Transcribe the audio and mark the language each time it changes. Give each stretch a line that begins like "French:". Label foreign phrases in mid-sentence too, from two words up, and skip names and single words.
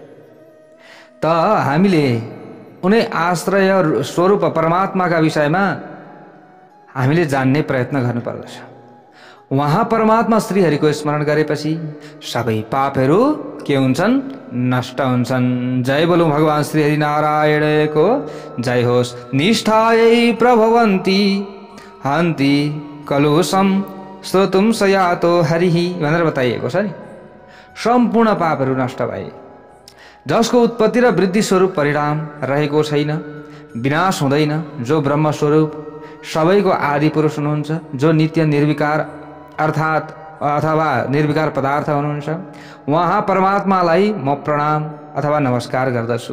Nepali: त हामीले उनै आश्रय स्वरूप परमात्माका विषयमा हामीले जान्ने प्रयत्न गर्नुपर्दछ। उहाँ परमात्मा श्रीहरिको स्मरण गरेपछि सबै पापहरू के हुन्छन्? नष्ट हुन्छन्। जय बोलौँ भगवान श्रीहरि नारायणको जय होस्।
Sanskrit: निष्ठायै प्रभवन्ति हन्ति कलुषम श्रोतुम सयातो हरिहि
Nepali: भनेर बताइएको छ नि। सम्पूर्ण पापहरू नष्ट भए, जसको उत्पत्ति र वृद्धि स्वरूप परिणाम रहेको छैन, विनाश हुँदैन, जो ब्रह्म स्वरूप सबैको आदि पुरुष हुनुहुन्छ, जो नित्य निर्विकार अथवा निर्विकार पदार्थ हुनुहुन्छ, उहाँ परमात्मालाई म प्रणाम अथवा नमस्कार गर्दछु।